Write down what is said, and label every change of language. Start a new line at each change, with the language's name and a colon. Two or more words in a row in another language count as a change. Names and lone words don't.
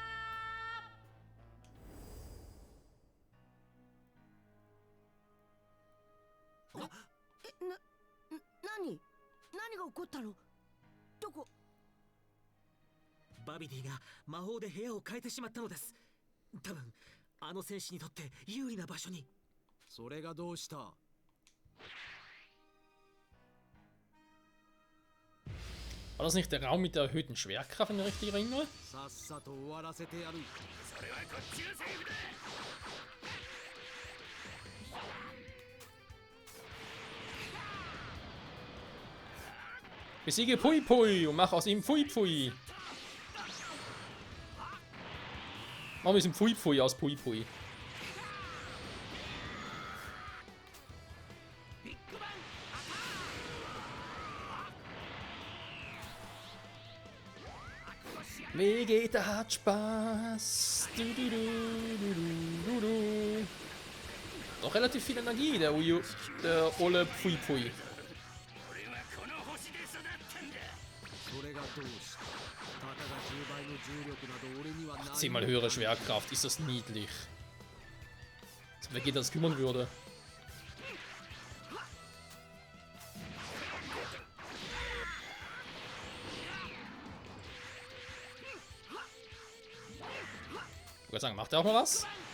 Japanese: 何が起こったの？どこ？バビディが魔法で部屋を変えてしまったのです。多分あの戦士にとって有利な場所に。それがどうした？
German: War das nicht der Raum mit der erhöhten Schwerkraft, wenn ich mich richtig erinnere?
Japanese: さっさと終わらせてやる。それはこっちのセリフだ。
German: Besiege Pui Pui und mach aus ihm Pui Pui. Machen wir aus ihm Pui Pui aus Pui Pui. Vegeta hat Spaß. Du, du, du, du, du, du, du. Doch relativ viel Energie, der Ole Pui Pui.
Japanese: それがどうした？たかが10倍の重力など俺にはない。
German: 10-mal höhere Schwerkraft, ist das niedlich. Als Vegeta das kümmern würde. Ich würde sagen, macht er auch mal was?